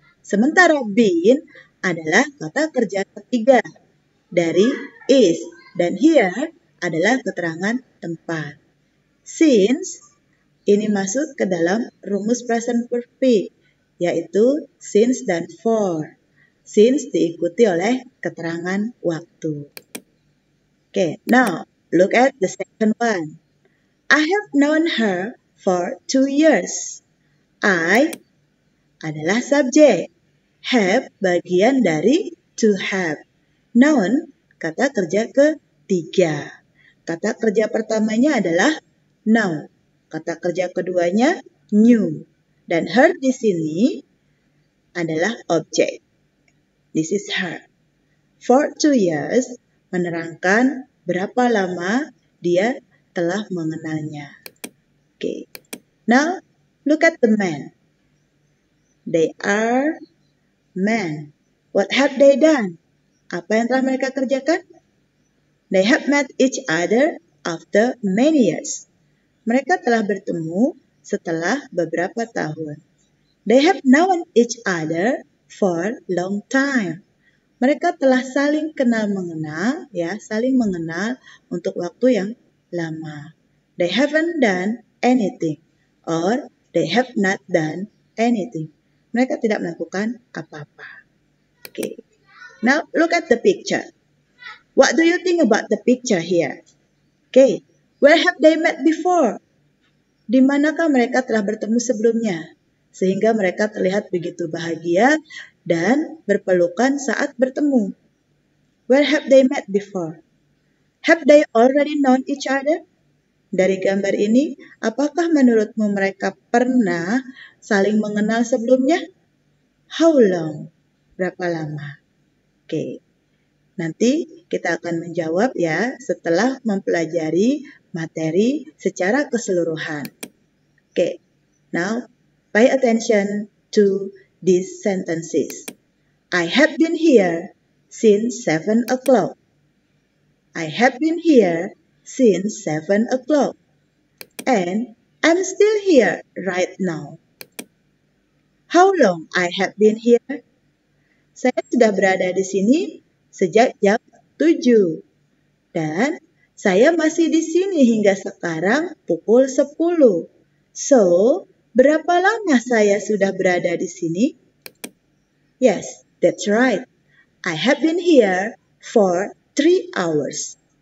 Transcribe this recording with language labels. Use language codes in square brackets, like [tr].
[id] Sementara been adalah kata kerja ketiga dari is. Dan here adalah keterangan tempat. Since ini masuk ke dalam rumus present perfect, yaitu since dan for. Since diikuti oleh keterangan waktu. [en] Okay, now look at the second one. I have known her for 2 years. [id] I adalah subjek. Have bagian dari to have. Known kata kerja ketiga. Kata kerja pertamanya adalah know. Kata kerja keduanya knew. Dan her di sini adalah objek. [en] This is her. [id] For 2 years menerangkan berapa lama dia telah mengenalnya. Okay. [en] Now, look at the men. They are men. What have they done? [id] Apa yang telah mereka kerjakan? [en] They have met each other after many years. [id] Mereka telah bertemu setelah beberapa tahun. [en] They have known each other for long time. [id] Mereka telah saling kenal mengenal, saling mengenal untuk waktu yang lama. [en] They haven't done anything, or they have not done anything. [id] Mereka tidak melakukan apa-apa. [en] Okay. Now look at the picture. What do you think about the picture here? Okay. Where have they met before? [id] Di manakah mereka telah bertemu sebelumnya? Sehingga mereka terlihat begitu bahagia dan berpelukan saat bertemu. [en] Where have they met before? Have they already known each other? [id] Dari gambar ini, apakah menurutmu mereka pernah saling mengenal sebelumnya? [en] How long? [id] Berapa lama? Oke. Nanti kita akan menjawab ya setelah mempelajari materi secara keseluruhan. Oke. [en] Now, pay attention to these sentences. I have been here since 7 o'clock. I have been here since 7 o'clock. And I'm still here right now. How long I have been here? [id] Saya sudah berada di sini sejak jam 7. Dan saya masih di sini hingga sekarang pukul 10. So, berapa lama saya sudah berada di sini? [en] Yes, that's right. I have been here for 3 hours.